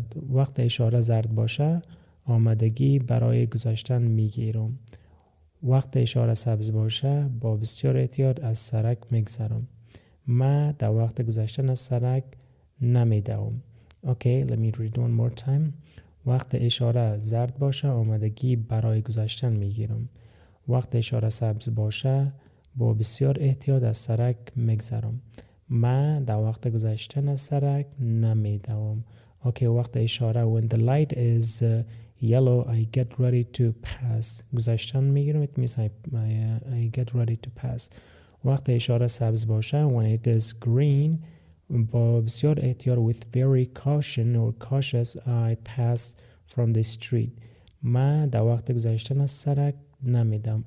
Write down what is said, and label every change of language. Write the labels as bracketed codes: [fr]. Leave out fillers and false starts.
[fa] وقت اشاره زرد باشه آمادگی برای گذاشتن میگیرم. وقت اشاره سبز باشه با بسیار احتیاط از سرک میگذرم. ما در وقت گذشتن از سرک نمیدوم. [en] Okay, let me read one more time. [fa] وقت اشاره زرد باشه آمادگی برای گذشتن میگیرم. وقت اشاره سبز باشه با بسیار احتیاط از سرک میگذرم. ما در وقت گذشتن از سرک نمیدوم. [en] Okay, [fa] وقت اشاره [en] when the light is yellow I get ready to pass. [fa] گذشتن میگیرم [en] it means I get ready to pass. [fa] وقت اشاره سبز باشه [en] when it is green [fa] با بسیار احتیاط [en] with very caution or cautious I pass from the street. [fa] ما در وقت گذشتن از سرک نمیدم.